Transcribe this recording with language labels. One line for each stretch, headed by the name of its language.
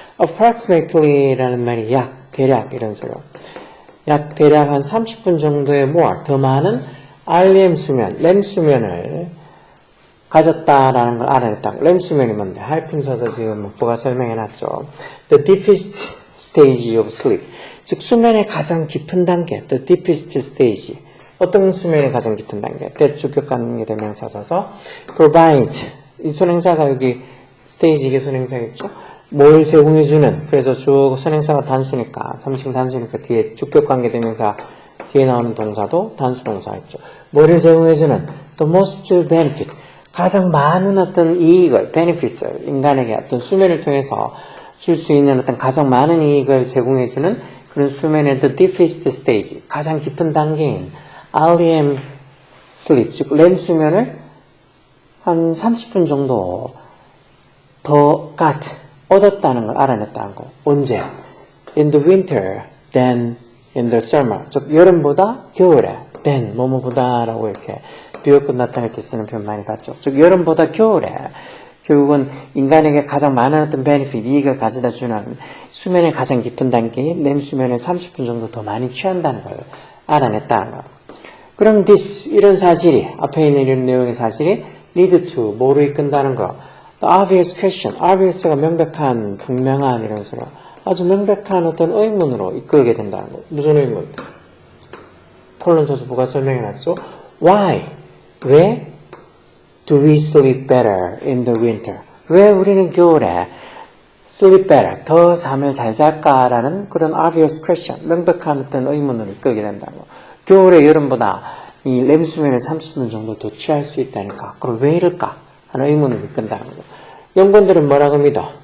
Korean: approximately라는 말이 대략 이런 소리요. 대략 한 30분 정도의 more, 더 많은 REM 수면, REM 수면을 가졌다라는 걸 알아냈다. REM 수면이 뭔데? 하이픈 써서 지금 뭐가 설명해놨죠.
English: The deepest stage of sleep.
Korean: 즉 수면의 가장 깊은 단계,
English: the deepest stage.
Korean: 어떤 수면의 가장 깊은 단계? 때 주격관계 대명사 써서 provides. 이 선행사가 여기 스테이지 이게 선행사겠죠? 뭘 제공해주는. 그래서 주 선행사가 단수니까 3층 단수니까 뒤에 주격관계 대명사 뒤에 나오는 동사도 단수 동사겠죠. 뭐를 제공해주는
English: the most benefit.
Korean: 가장 많은 어떤 이익을 benefits을 인간에게 어떤 수면을 통해서 줄 수 있는 어떤 가장 많은 이익을 제공해주는 그런 수면의 the deepest stage. 가장 깊은 단계인 REM sleep. 즉 REM 수면을 한 30분 정도 더 얻었다는 걸 알아냈다는 거. 언제?
English: In the winter, then in the summer.
Korean: 즉 여름보다 겨울에, then 뭐뭐보다라고 이렇게 비교급 나타낼 때 쓰는 표현 많이 봤죠. 즉 여름보다 겨울에 결국은 인간에게 가장 많은 어떤 benefit, 이익을 가져다 주는 수면의 가장 깊은 단계인 REM 수면을 30분 정도 더 많이 취한다는 걸 알아냈다는 거. 그럼 이런 사실이 앞에 있는 이런 내용의 사실이
English: lead to,
Korean: 뭐로 이끈다는 거.
English: The obvious question.
Korean: obvious가 명백한, 분명한 이런 소리. 아주 명백한 어떤 의문으로 이끌게 된다는 거. 무슨 의문? 콜론 저서 뭐가 설명해놨죠?
English: Why?
Korean: 왜?
English: Do we sleep better in the winter?
Korean: 왜 우리는 겨울에
English: sleep better,
Korean: 더 잠을 잘 잘까라는 그런
English: obvious question,
Korean: 명백한 어떤 의문으로 이끌게 된다는 거. 겨울에 여름보다 이 REM 수면을 30분 정도 더 취할 수 있다니까. 그럼 왜 이럴까? 하는 의문을 이끈다는 거. 연구원들은 뭐라고 믿어?